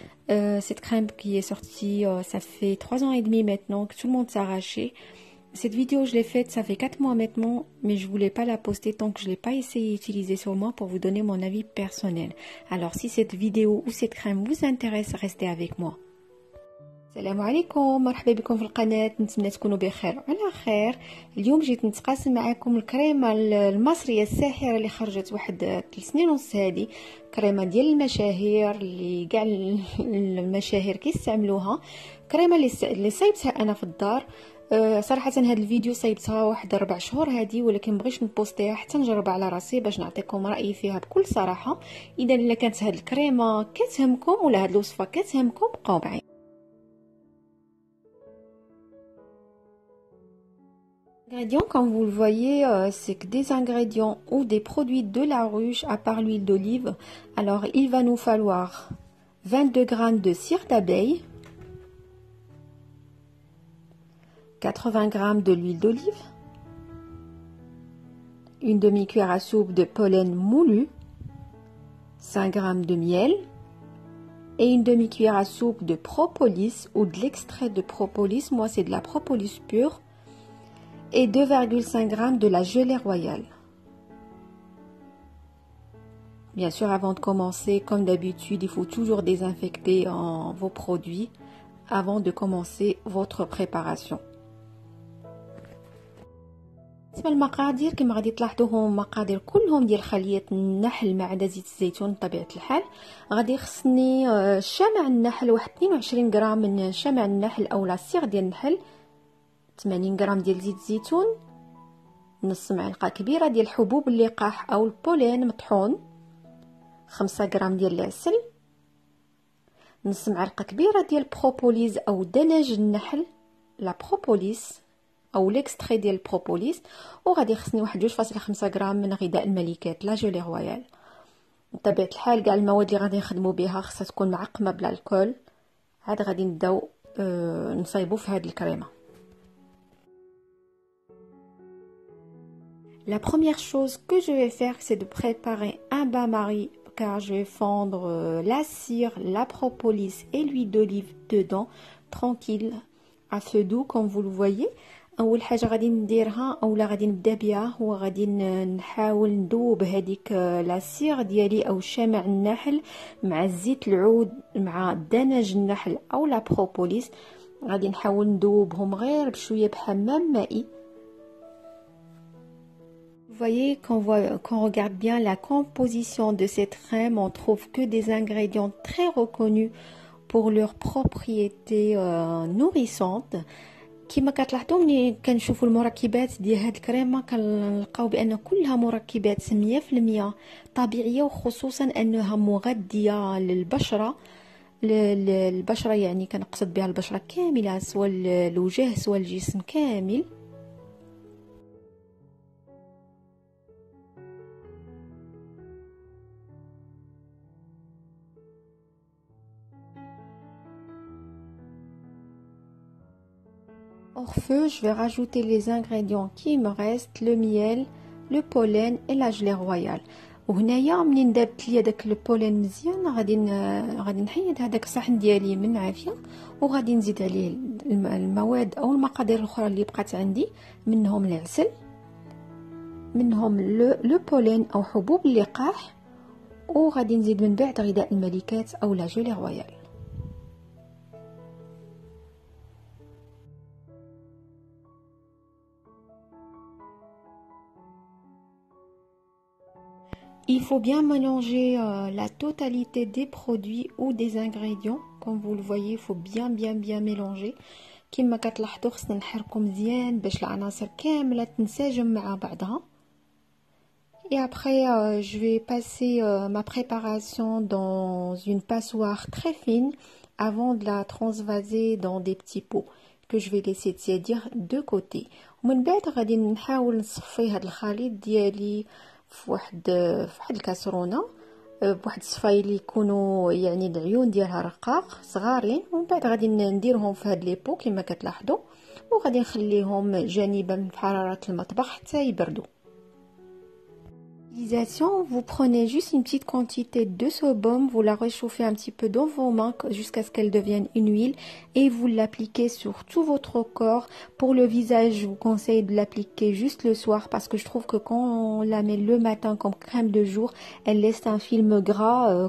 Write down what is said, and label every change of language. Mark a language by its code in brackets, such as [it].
[fr] Cette crème qui est sortie, ça fait 3 ans et demi maintenant que tout le monde s'est arraché. Cette vidéo, je l'ai faite, ça fait 4 mois maintenant, mais je voulais pas la poster tant que je l'ai pas essayé d'utiliser sur moi pour vous donner mon avis personnel. Alors, si cette vidéo ou cette crème vous intéresse, restez avec moi. [ar] السلام عليكم، مرحبا بكم في القناة. نتمنى تكونوا بخير وعلى خير. اليوم جيت نتقاسم معكم الكريمه المصريه الساحره اللي خرجت واحد 3 سنين ونص. هذه كريمه ديال المشاهير اللي كاع المشاهير كيستعملوها. كريمه اللي صايبتها انا في الدار. صراحه هذا الفيديو صايبتها واحد 4 شهور هذه، ولكن مبغيتش نبوستيها حتى نجربها على راسي باش نعطيكم رايي فيها بكل صراحه. اذا كانت هذه الكريمه كتهمكم ولا هذه الوصفه كتهمكم بقاو معايا. [fr] Ingrédients, comme vous le voyez, c'est que des ingrédients ou des produits de la ruche à part l'huile d'olive. Alors, il va nous falloir 22 g de cire d'abeille, 80 g de l'huile d'olive, une demi-cuillère à soupe de pollen moulu, 5 g de miel et une demi-cuillère à soupe de propolis ou de l'extrait de propolis. Moi, c'est de la propolis pure. Et 2,5 g de la gelée royale. Bien sûr, avant de commencer, comme d'habitude, il faut toujours désinfecter vos produits avant de commencer votre préparation. [ar] بالنسبه للمقادير كما غادي تلاحظوا مقادير كلهم ديال خليط النحل ما عدا زيت الزيتون بطبيعه الحال. غادي خصني شمع النحل واحد 22 غرام من شمع النحل اولا الصيغ ديال النحل، 80 غرام ديال زيت الزيتون، نص معلقه كبيره ديال حبوب اللقاح او البولين مطحون، 5 غرام ديال العسل، نص معلقه كبيره ديال بروبوليز او دنج النحل لا بروبوليس او ليكستري ديال البروبوليس، وغادي خصني واحد 2.5 غرام من غذاء الملكات لا جولي رويال. بطبيعه الحال كاع المواد اللي غادي نخدموا بها خصها تكون معقمه بلا الكول. عاد غادي نبداو نصايبوا في هذه الكريمه. [fr] La première chose que je vais faire, c'est de préparer un bain-marie, car je vais fondre la cire, la propolis et l'huile d'olive dedans, tranquille, à feu doux, comme vous le voyez. [ar] اول حاجه غادي نديرها اولا غادي نبدا بها هو غادي نحاول ندوب هذيك لا سيغ ديالي او شمع النحل مع زيت العود مع دنج النحل او لا بروبوليس. غادي نحاول ندوبهم غير بشويه بحمام مائي. [fr] Vous voyez, quand on regarde bien la composition de cette crème, on trouve que des ingrédients très reconnus pour leurs propriétés nourrissantes. [ar] كما كتلاحظوا ملي كنشوفوا المركبات ديال هاد الكريمه كنلقاو بان كلها مركبات 100% طبيعيه، وخصوصا انها مغذيه للبشره. البشره يعني كنقصد بها البشره كامله، سواء الوجه سواء الجسم كامل. [fr] Hors feu, je vais rajouter les ingrédients qui me restent, le miel, le pollen et la gelée royale. [ar] وهنايا منين دابت ليا داك البولين مزيان غادي نحيد هذاك الصحن ديالي من عافيه، وغادي نزيد عليه المواد او المقادير الاخرى اللي بقات عندي، منهم العسل، منهم لو بولين او حبوب اللقاح، وغادي نزيد من بعد غذاء الملكات او لا جولي رويال. [fr] Il faut bien mélanger la totalité des produits ou des ingrédients. Comme vous le voyez, il faut bien mélanger. [ar] كما كتلاحظوا خصنا نحركو مزيان باش العناصر كامله تنسجم مع بعضها. [fr] Et après, je vais passer ma préparation dans une passoire très fine avant de la transvaser dans des petits pots que je vais laisser tiédir de côté. [ar] ومن بعد غادي نحاول نصفي هذا الخليط ديالي في واحد الكاسرونه بواحد الصفايه اللي يكونوا يعني العيون ديالها رقاق صغارين، ومن بعد غادي نديرهم في هاد لي بو كما كتلاحظوا. وغادي نخليهم جانبا من حرارة المطبخ حتى يبردوا. [fr] Vous prenez juste une petite quantité de ce baume, vous la réchauffez un petit peu dans vos mains jusqu'à ce qu'elle devienne une huile et vous l'appliquez sur tout votre corps. Pour le visage, je vous conseille de l'appliquer juste le soir parce que je trouve que quand on la met le matin comme crème de jour, elle laisse un film gras.